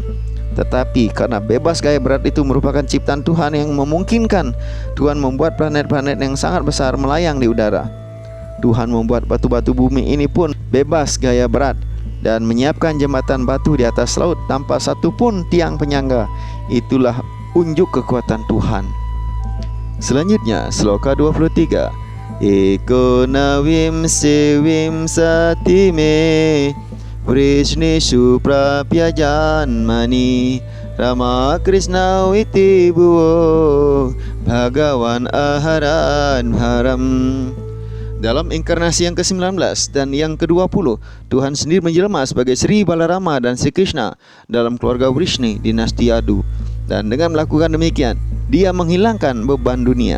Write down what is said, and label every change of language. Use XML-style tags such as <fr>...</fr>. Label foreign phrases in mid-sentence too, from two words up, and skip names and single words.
<id>Tetapi karena bebas gaya berat itu merupakan ciptaan Tuhan yang memungkinkan, Tuhan membuat planet-planet yang sangat besar melayang di udara. Tuhan membuat batu-batu bumi ini pun bebas gaya berat dan menyiapkan jembatan batu di atas laut tanpa satupun tiang penyangga. Itulah unjuk kekuatan Tuhan. Selanjutnya, sloka 23.</id> <sa>Ekonawim sewim satime Vrishnishu prapyajanmani Rama Krishna witi buwo Bhagawan aharan haram.</sa> <id>Dalam inkarnasi yang ke-19 dan yang ke-20, Tuhan sendiri menjelma sebagai Sri Balarama dan Sri Krishna dalam keluarga Vrishni dinasti Yadu. Dan dengan melakukan demikian, dia menghilangkan beban dunia.</id>